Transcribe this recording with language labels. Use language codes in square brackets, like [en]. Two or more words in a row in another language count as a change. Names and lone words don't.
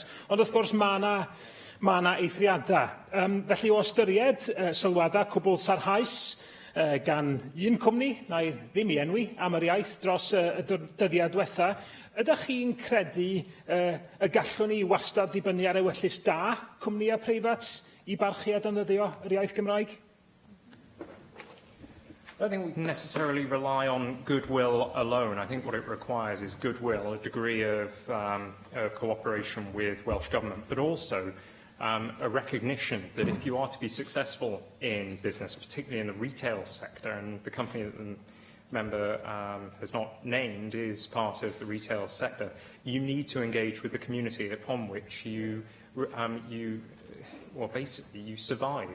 [cy] Ond wrth gwrs mae yna eithriadau. Felly o ystyried sylwadau cwbl sarhaus gan un cwmni, na'i ddim I enwi, am yr iaith dros y dyddiau diwetha, ydych chi'n credu y gallwn ni wastad ddibynnu ar ewyllus da cwmnïau preifat I barchu a defnyddio yr iaith Gymraeg? [en] I don't think we can necessarily rely on goodwill alone. I think what it requires is goodwill, a degree of cooperation with Welsh Government, but also a recognition that if you are to be successful in business, particularly in the retail sector, and the company that the member has not named is part of the retail sector, you need to engage with the community upon which you survive.